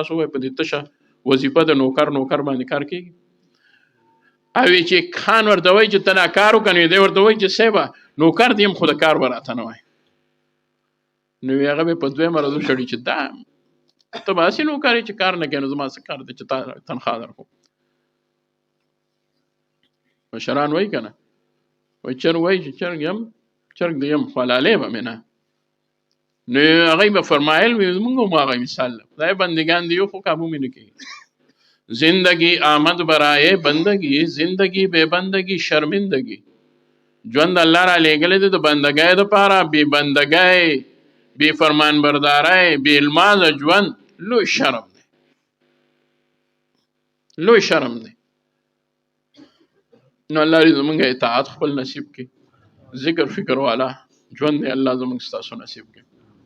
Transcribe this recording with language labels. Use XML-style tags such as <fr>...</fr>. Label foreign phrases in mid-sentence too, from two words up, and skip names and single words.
<ps>تاسو وایئ په دې تشه وظیفه د نوکر باندې کار کوي او چې خان ورته وایي چې ته دا کار وکړې دی ورته وایي چې صاحبه نوکر دی یم خو د کار به راته نه وایي نو هغه به په دویمه ورځ وشړي چې دا ته به هسې نوکر یې چې کار نه کوې نو زما څه کار دی چې تا تنخوا درکړو. مشران وایي که نه وایي چرګ وایي چې چرګ یم چرګ دی یم خو حلالۍ به مې نه نو هغوی به فرمایل وي زمونږ هم هغه مثال ده خدای بندگان دی یو خو کابو مې نه کوي.</ps> <fa>زندگی آمد برائے بندگی زندگی بے بندگی شرمندگی</fa> <ps>ژوند الله را لېږلی دی د بندګۍ دپاره بې بندګۍ بې فرمانبردارۍ بې المازه ژوند لوی شرم دی لوی شرم دی. نو الله دې زمونږ اطاعت خپل نصیب کړي ذکر فکر والا ژوند دی الله زمونږ ستاسو نصیب کړي.</ps>